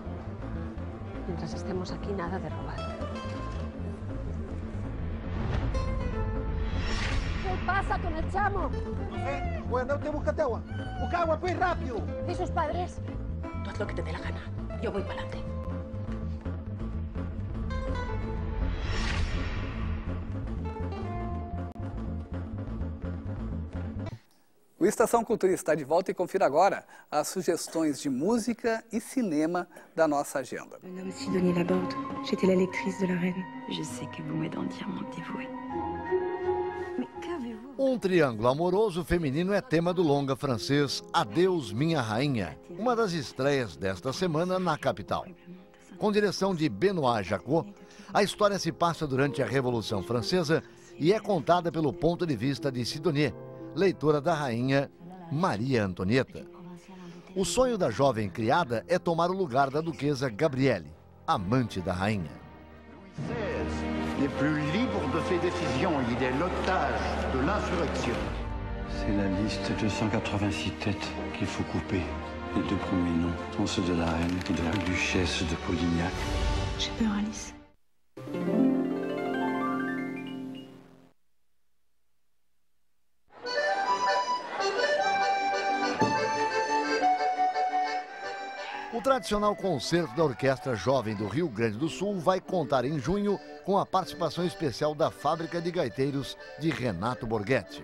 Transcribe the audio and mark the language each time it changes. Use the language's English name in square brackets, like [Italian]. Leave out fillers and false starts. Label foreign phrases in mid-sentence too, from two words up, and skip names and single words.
[Spanish] Mientras estemos aquí, nada de robar. ¿Qué pasa con el chamo? Bueno, usted búscate agua. Busca agua, pues, rápido. ¿Y sus padres? Tú haz lo que te dé la gana. Yo voy para adelante. [Portuguese] O Estação Cultura está de volta e confira agora as sugestões de música e cinema da nossa agenda. [French] Mon nom Sidonie Laborde, j'étais la lectrice de la reine. Je sais que vous m'aidez en diamant dévoué. [Portuguese] Um triângulo amoroso feminino é tema do longa francês Adeus Minha Rainha, uma das estreias desta semana na capital. Com direção de Benoît Jacquot, a história se passa durante a Revolução Francesa e é contada pelo ponto de vista de Sidonie, leitora da rainha Maria Antonieta. O sonho da jovem criada é tomar o lugar da duquesa Gabrielle, amante da rainha. [French] N'est plus libre de ses décisions, il est l'otage de l'insurrection. C'est la liste de 186 têtes qu'il faut couper. Les 2 premiers noms sont ceux de la reine et de la duchesse de Polignac. J'ai peur, Alice. [Portuguese] O tradicional concerto da Orquestra Jovem do Rio Grande do Sul vai contar em junho com a participação especial da Fábrica de Gaiteiros de Renato Borghetti.